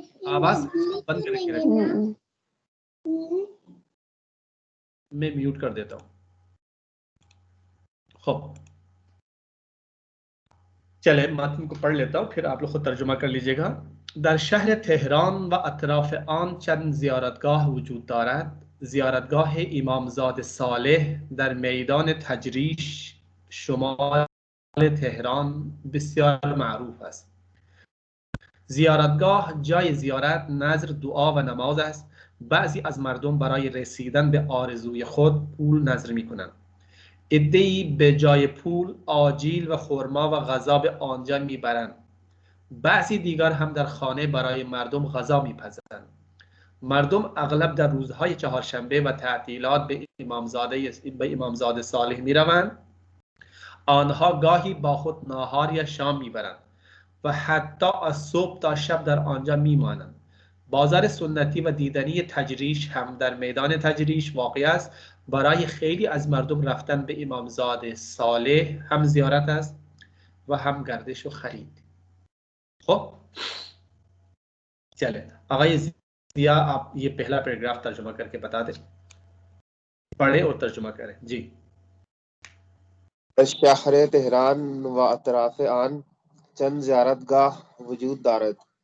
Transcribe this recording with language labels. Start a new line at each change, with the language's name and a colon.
Hindi: आवाज बंद करके रखिए, मैं म्यूट कर देता हूँ। खूब, चले मतन को पढ़ लेता हूँ, फिर आप लोग खुद तर्जुमा कर लीजिएगा।
Persian: दर शहर तेहरान व अतराफ आन चंद ज़ियारतगाह वजूद दारद, زیارتگاه امامزاده صالح در میدان تجریش شمال تهران بسیار معروف است. زیارتگاه جای زیارت، نذر، دعا و نماز است. بعضی از مردم برای رسیدن به آرزوی خود پول نذر می‌کنند. عده‌ای به جای پول آجیل و خرما و غذا به آنجا میبرند. بعضی دیگر هم در خانه برای مردم غذا میپزند. مردم اغلب در روزهای چهارشنبه و تعطیلات به امامزاده صالح میروند. آنها گاهی با خود ناهار یا شام میبرند و حتی از صبح تا شب در آنجا میمانند. بازار سنتی و دیدنی تجریش هم در میدان تجریش واقع است. برای خیلی از مردم رفتن به امامزاده صالح هم زیارت است و هم گردش و خرید.
Hindi: خب चले आगे जिया आप ये पहला पैराग्राफ तर्जुमा करके बता दें, पढ़े और तर्जुमा करें जी।
Persian: शहर तेहरान व अतराफ आन चंद ज़ियारतगाह वजूद दारद।